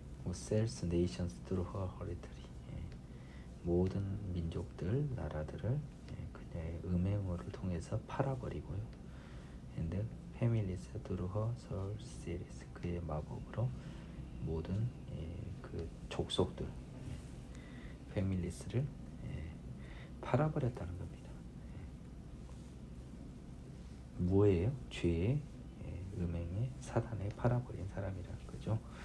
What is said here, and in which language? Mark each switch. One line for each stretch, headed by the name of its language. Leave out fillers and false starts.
English: sells nations through her horritory.
Korean: 모든 민족들, 나라들을 그녀의 음행으로 통해서 팔아버리고요.
English: and families through her sorceries.
Korean: 그의 마법으로 모든 그 족속들, families를 팔아버렸다는 겁니다. 뭐예요? 죄의 음행의 사단에 팔아버린 사람이라는 거죠.